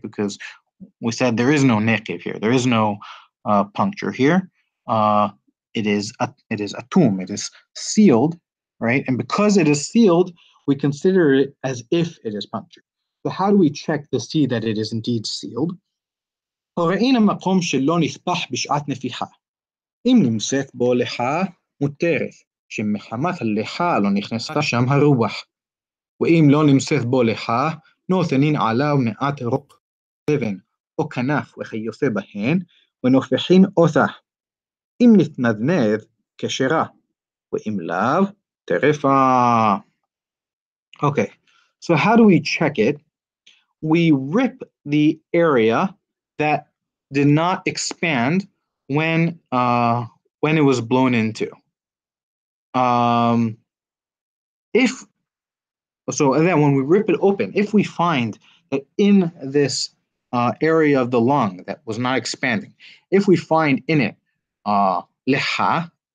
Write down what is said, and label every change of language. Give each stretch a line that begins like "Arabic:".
English: Because we said there is no nekev here. There is no puncture here. It is atum. It is sealed, right? And because it is sealed, we consider it as if it is punctured. So how do we check to see that it is indeed sealed?
Hebrew: ראינו מקום שלא נפתח בשעת נפיחה. אם נמצאת בו ליחה מותרת, שמחמת הליחה לא נכנסה שם הרוח. ואם לא נמצאת בו ליחה, נותנים עליו מעט רוק, אבן או כנף וכיוצא בהן, ונופחים אותה. אם נתנדנד, כשרה, ואם לאו, טרפה.
English: Okay, so how do we check it? We rip the area that did not expand when it was blown into. If so, and then when we rip it open, if we find that in this area of the lung that was not expanding, if we find in it leha,